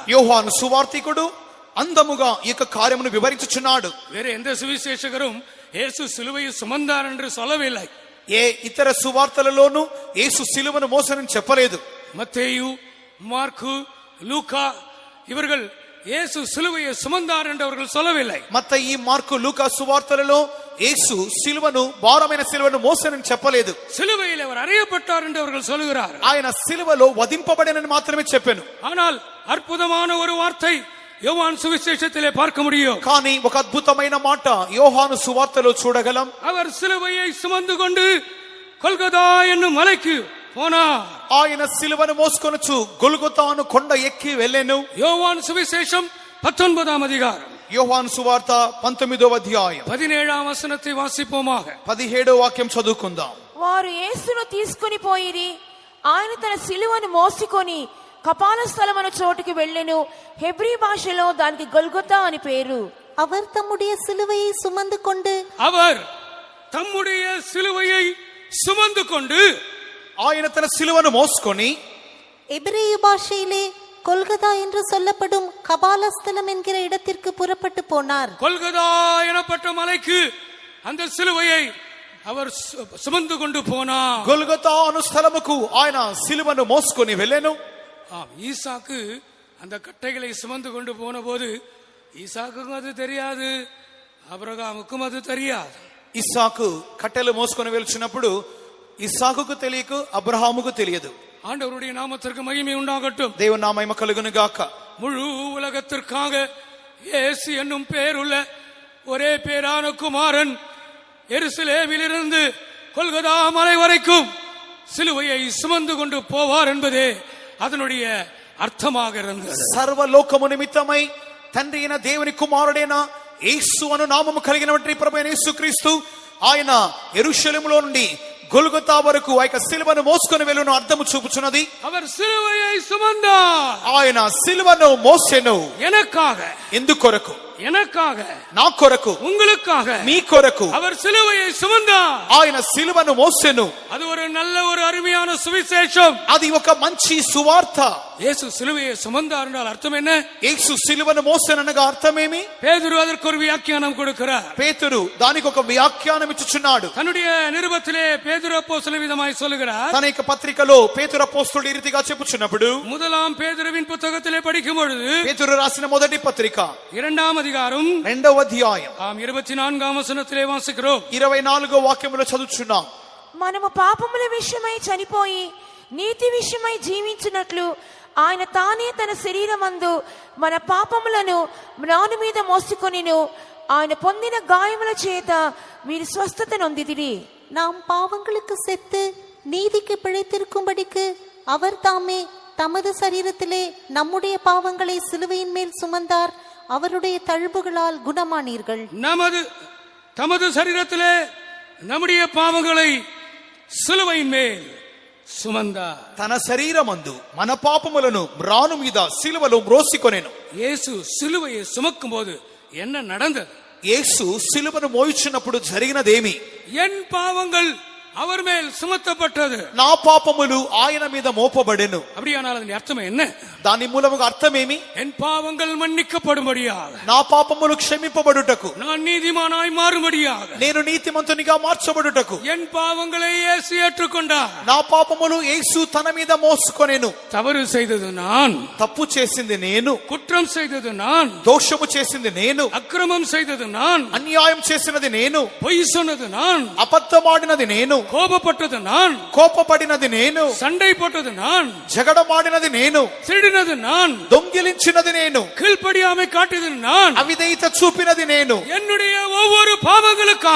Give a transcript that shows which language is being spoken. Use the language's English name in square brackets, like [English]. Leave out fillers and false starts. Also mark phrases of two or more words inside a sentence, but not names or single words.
[Telugu] యోహాను సువార్తికుడు అందముగా ఈ యొక్క కార్యమును వివరించుచున్నాడు. [Tamil] வேற எந்த சுவிசேஷகரும் இயேசு சிலுவையை சுமந்தார் என்று சொல்லவில்லை. [Telugu] ఏ ఇతర సువార్తలలోనూ యేసు సిలువను మోసనని చెప్పలేదు. [Tamil] மத்தேயு, மார்க்கு, லூக்கா இவர்கள் இயேசு சிலுவையை சுமந்தார் என்று அவர்கள் சொல்லவில்லை. [Telugu] మత్తయి మార్కు లూకా సువార్తలలో యేసు సిలువను భారమైన సిలువను మోసనని చెప్పలేదు. [Tamil] சிலுவையில் அவர் அறையப்பட்டார் என்று அவர்கள் சொல்கிறார். [Telugu] ఆయన సిలువలో వధింపబడినని మాత్రమే చెప్పాను. [Tamil] ஆனால் అద్భుతமான ஒரு வார்த்தை யோவான் சுவிசேஷத்திலே பார்க்க முடியும். [Telugu] కానీ ఒక అద్భుతమైన మాట యోహాను సువార్తలో చూడగలం. [Tamil] அவர் சிலுவையை சுமந்து கொண்டு கொல்கதா என்னும் மலைக்கு போனார். [Telugu] ఆయన సిలువను మోసుకొనుచు గొల్గొతాను కొండ ఎక్కి వెళ్ళెను. [Tamil] யோவான் சுவிசேஷம் 19ஆம் அதிகாரம் [Telugu] యోహాను సువార్త 19వ అధ్యాయం [Tamil] 17ஆம் வசனத்தை வாசிப்போமாக. [Telugu] 17వ వాక్యం చదువుకుందాం. వారు యేసును తీసుకుని పోయిరి. ఆయన తన సిలువను మోసుకొని కపాల స్థలమను చోటుకి వెళ్ళెను. హెబ్రీ భాషలో దానికి గొల్గొతా అని పేరు. [Tamil] அவர் தம்முடைய சிலுவையை சுமந்து கொண்டு அவர் தம்முடைய சிலுவையை சுமந்து கொண்டு [Telugu] ఆయన తన సిలువను మోసుకొని [Tamil] எபிரேய பாஷையிலே கொல்கதா என்று சொல்லப்படும் கபாலஸ்தலம் என்கிற இடத்திற்கு புறப்பட்டு போனார். கொல்கதா எனப்பட்ட மலைக்கு அந்த சிலுவையை அவர் சுமந்து கொண்டு போனார். [Telugu] గొల్గొతా అను స్థలముకు ఆయన సిలువను మోసుకొని వెళ్ళెను. [Tamil] ஆம், ஈசாக்கு அந்த கட்டைகளை சுமந்து கொண்டு போன போது ஈசாக்குக்கும் அது தெரியாது, அபிரகாமுக்கும் அது தெரியாது. [Telugu] ఇస్సాకు కట్టెలు మోసుకొని వెళ్తున్నప్పుడు ఇస్సాకుకు తెలియక అబ్రహాముకు తెలియదు. [Tamil] ஆண்டவருடைய நாமத்திற்கு மகிமை உண்டாகட்டும். [Telugu] దేవుని నామము కలుగును గాక. [Tamil] முழு உலகத்திற்காக இயேசு என்னும் பேருள்ள ஒரே பேரான குமாரன் எருசலேமிலிருந்து கொல்கதா மலை வரைக்கும் சிலுவையை சுமந்து கொண்டு போவார் என்பதே அதனுடைய అర్థமாக இருந்தது. [Telugu] సర్వలోకము నిమిత్తమై తండ్రి అయిన దేవుని కుమారుడైన యేసు అను నామము కలిగినటువంటి ప్రభువైన యేసుక్రీస్తు ఆయన యెరూషలేములో నుండి గొల్గొతా వరకు ఆ యొక్క సిలువను మోసుకొని వెళ్ళును అర్థము చూపుచున్నది. [Tamil] அவர் சிலுவையை சுமந்தார். [Telugu] ఆయన సిలువను మోసెను. [Tamil] எனக்காக, [Telugu] ఎందుకొరకు? [Tamil] எனக்காக, [Telugu] నా కొరకు, [Tamil] உங்களுக்காக [Telugu] మీ కొరకు [Tamil] அவர் சிலுவையை சுமந்தார். [Telugu] ఆయన సిలువను మోసెను. [Tamil] அது ஒரு நல்ல ஒரு அருமையான சுவிசேஷம். [Telugu] అది ఒక మంచి సువార్త. [Tamil] இயேசு சிலுவையை சுமந்தார் என்றால் அர்த்தம் என்ன? [Telugu] యేసు సిలువను మోసెననగా అర్థమేమి? [Tamil] பேதுரு அதற்கு ஒரு வியாக்கியானம் கொடுக்கிறார். [Telugu] పేతురు దానికి ఒక వ్యాఖ్యానం ఇచ్చుచున్నాడు. [Tamil] தன்னுடைய நிருபத்திலே பேதுரு அப்போஸ்தலன் விதமாய் சொல்லுகிறார். [Telugu] తన యొక్క పత్రికలో పేతురు అపోస్తలుడు ఈ రీతిగా చెప్పుచున్నప్పుడు, [Tamil] முதலாம் பேதுருவின் புத்தகத்திலே படிக்கும் பொழுது [Telugu] పేతురు రాసిన మొదటి పత్రిక [Tamil] 2ஆம் அதிகாரம் [Telugu] 2వ అధ్యాయం [Tamil] 24ஆம் వచనத்திலே வாசிக்கிறோம். [Telugu] 24వ వాక్యములో చదువుచున్నాం. మనము పాపముల విషయమై చనిపోయి నీతి విషయమై జీవించినట్లు ఆయన తానే తన శరీరమందు మన పాపములను మ్రాను మీద మోసుకొనిను. ఆయన పొందిన గాయముల చేత మీరు స్వస్థత నొందిదిరి. [Tamil] நாம் பாவங்களுக்கு செத்து நீதிக்கு பிழைத்திருக்கும்படிக்கு அவர் தாமே தமது சரீரத்திலே நம்முடைய பாவங்களை சிலுவையின் மேல் சுமந்தார். அவருடைய தழும்புகளால் குணமானீர்கள். தமது சரீரத்திலே நம்முடைய பாவங்களை சிலுவையின் மேல் சுமந்தார். [Telugu] తన శరీరమందు మన పాపములను మ్రాను మీద సిలువలో మ్రోసికొనెను. [Tamil] இயேசு சிலுவையை சுமக்கும் போது என்ன நடந்தது? [Telugu] యేసు సిలువను మోయుచున్నప్పుడు జరిగినదేమి? [Tamil] என் பாவங்கள் அவர் மேல் சுமத்தப்பட்டது. [Telugu] నా పాపములు ఆయన మీద మోపబడెను. [Tamil] அப்படியானால் அதன் அர்த்தம் என்ன? [Telugu] దాని మూలముగా అర్థమేమి? [Tamil] என் பாவங்கள் மன்னிக்கப்படும்படியாக, [Telugu] నా పాపములు క్షమింపబడుటకు, [Tamil] நான் நீதிமானாய் மாறும்படியாக, [Telugu] నేను నీతిమంతునిగా మార్చబడుటకు, [Tamil] என் பாவங்களை இயேசு ஏற்றுக்கொண்டார். [Telugu] నా పాపములు యేసు తన మీద మోసుకొనెను. [Tamil] தவறு செய்தது நான், [Telugu] తప్పు చేసింది నేను, [Tamil] குற்றம் செய்தது நான், [Telugu] దోషము చేసింది నేను, [Tamil] அக்கிரமம் செய்தது நான், [Telugu] అన్యాయం చేసినది నేను, [Tamil] பொய் சொன்னது நான், [Telugu] అబద్ధమాడినది నేను, [Tamil] கோபப்பட்டது நான், [Telugu] కోపపడినది నేను, [Tamil] சண்டை போட்டது நான், [Telugu] జగడమాడినది నేను, [Tamil] திருடினது நான், [Telugu] దొంగిలించినది నేను, [Tamil] கீழ்ப்படியாமை காட்டியது நான், [Telugu] అవిధేయత చూపినది నేను. [Tamil] என்னுடைய ஒவ்வொரு பாவங்களுக்காக